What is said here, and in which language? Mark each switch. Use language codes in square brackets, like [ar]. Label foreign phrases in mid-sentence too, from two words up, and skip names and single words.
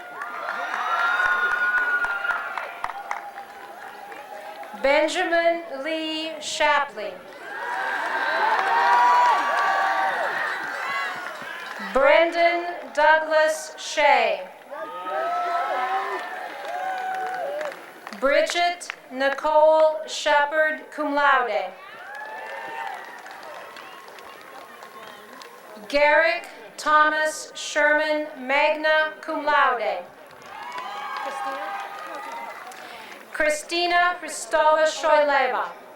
[en] Benjamin Lee Shapley. Brendan Douglas Shea. Bridget Nicole Shepard, [la] cum laude. [en] Garrick Thomas Sherman, [la] magna cum laude. [en] Christina Christova Shoileva.